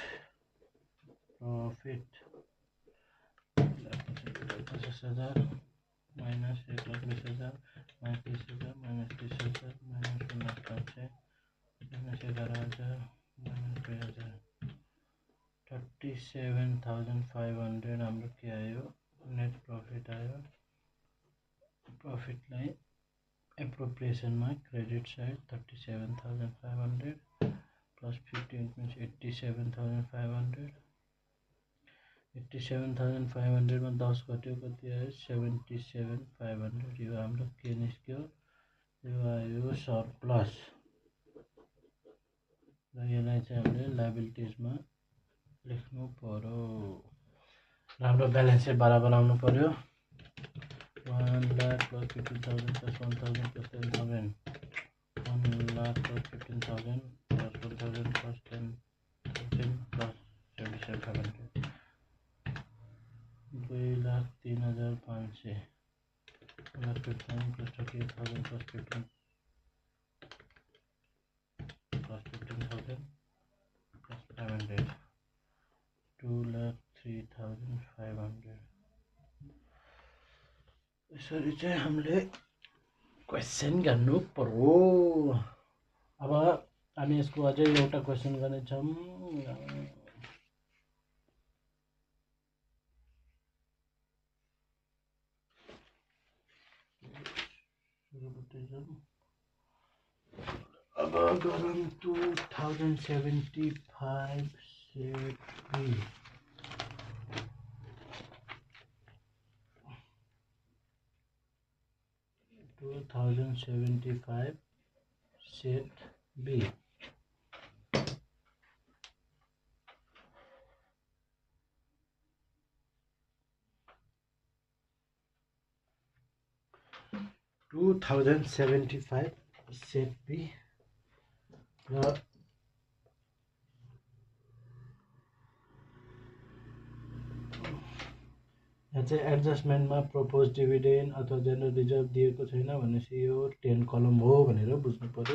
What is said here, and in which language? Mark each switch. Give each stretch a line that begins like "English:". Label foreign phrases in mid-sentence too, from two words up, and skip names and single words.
English: profit 50,000 minus 1,20,000 minus 30,000 minus 30,000 minus 500 minus 11,000 minus 2,000 37,500
Nepali: हाम्रो के आयो
English: net profit
Nepali: आयो। प्रफिटलाई एप्रोप्रिएसनमा
English: credit side 37,500 plus 15 means 87,500 87,500
Nepali: में 10 घट्यो कति आयो 77,500 यो हाम्रो के निस्क्यो यो आयो सरप्लस र यसलाई चाहिँ हामीले लायबिलिटिजमा लेख्नु पर्यो र हाम्रो
English: balance sheet
Nepali: बराबर आउनु पर्यो
English: 1 lakh plus 15,000 plus 1,000 plus 10,000 1 lakh plus 15,000 plus 1,000 plus 10,000 plus 77,500 2,03,500 plus 15 plus 38,000 plus 15 plus 15,000 plus 500 2,03,500
Nepali: यसरी चाहिँ हामीले क्वेसन गर्नु पर्यो। अब हामी यसको अझै एउटा क्वेसन गर्नेछौँ। अब गरौँ 2075
English: set B 2075 set B 2075 set B
Nepali: र यहाँ चाहिँ एडजस्टमेन्टमा
English: proposed dividend
Nepali: अथवा
English: general reserve
Nepali: दिएको छैन भनेपछि यो 10 कलम हो भनेर बुझ्नु पर्यो।